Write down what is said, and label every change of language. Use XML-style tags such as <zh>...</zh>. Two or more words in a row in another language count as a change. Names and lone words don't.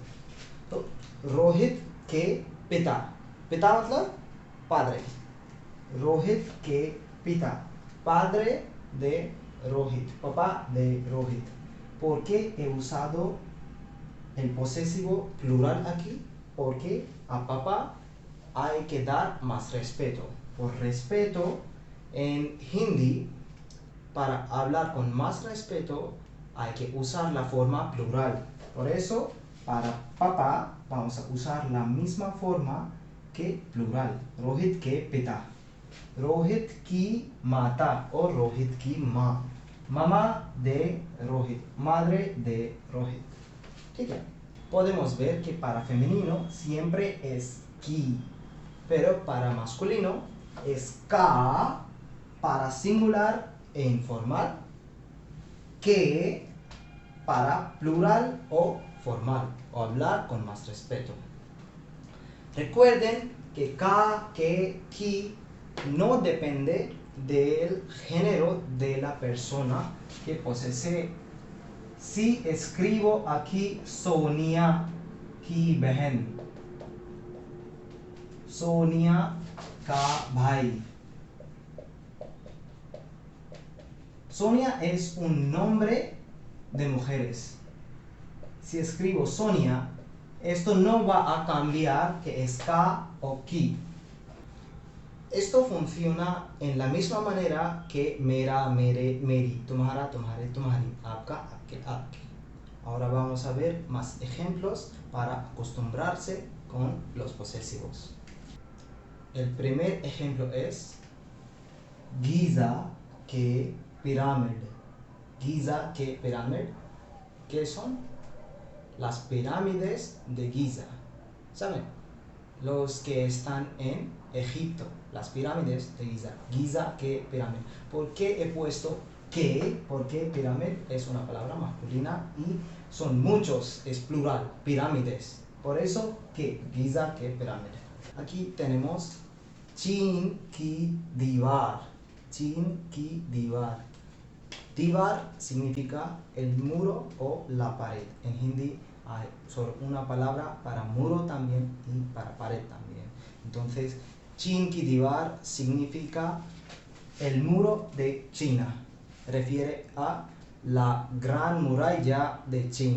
<hi>तो रोहित के पिता. पिता मतलब padre. रोहित के पिता,</hi> <es>padre de Rohit, papá de Rohit. ¿Por qué he usado el posesivo plural aquí? Porque a papá hay que dar más respeto. Por respeto, en hindi, para hablar con más respeto, hay que usar la forma plural. Por eso, para papá vamos a usar la misma forma que plural.</es> <hi>रोहित के पिता. रोहित की माता o रोहित की माँ.</hi> <es>Mamá de Rohit, madre de Rohit.</es> <hi>ठीक है?</hi> <es>Podemos ver que para femenino siempre es ki, pero para masculino es ka, para singular e informal, que para plural o formal, o hablar con más respeto. Recuerden que</es> <hi>का, के, की</hi> <es>no depende del género de la persona que posee. Si escribo aquí</es> <hi>Sonia ki बहन, Sonia का भाई.</hi> <es>Sonia es un nombre de mujeres. Si escribo Sonia, esto no va a cambiar que es ka o ki. Esto funciona en la misma manera que</es> <hi>मेरा, मेरे, मेरी, तुम्हारा, तुम्हारे, तुम्हारी, आपका, आपके, आपकी.</hi> <es>Ahora vamos a ver más ejemplos para acostumbrarse con los posesivos. El primer ejemplo es Giza</es> <hi>के पिरामिड. Giza के पिरामिड.</hi> <es>¿Qué son? Las pirámides de Giza. ¿Saben? Los que están en Egipto. Las pirámides de Giza. Giza</es> <hi>के पिरामिड.</hi> <es>¿Por qué he puesto que? Porque pirámide es una palabra masculina y son muchos, es plural, pirámides. Por eso que Giza</es> <hi>के पिरामिड.</hi> <es>Aquí tenemos</es> <hi>चीन की दीवार. चीन की दीवार.</hi> <es>Divar significa el muro o la pared. En hindi hay solo una palabra para muro también y para pared también. Entonces,</es> <hi>चीन की दीवार</hi> <es>significa el muro de China. Refiere a la gran muralla de China.</es>